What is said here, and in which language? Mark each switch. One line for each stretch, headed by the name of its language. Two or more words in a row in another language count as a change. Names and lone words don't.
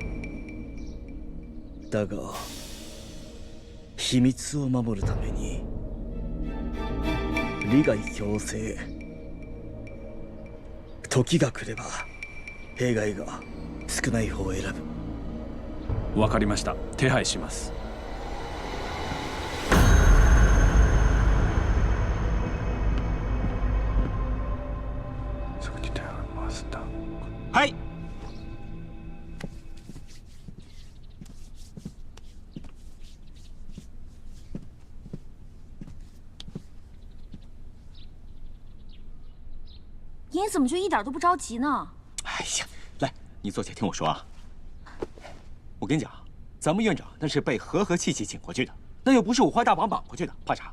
Japanese: だが秘密を守るために利害強制、時が来れば弊害が少ない方を選ぶ。わかりました。手配します。はい。
Chinese: 您怎么就一点都不着急呢？哎呀，来，你坐下听我说啊。我跟你讲，咱们院长那是被和和气气请过去的，那又不是五花大绑绑过去的，怕啥？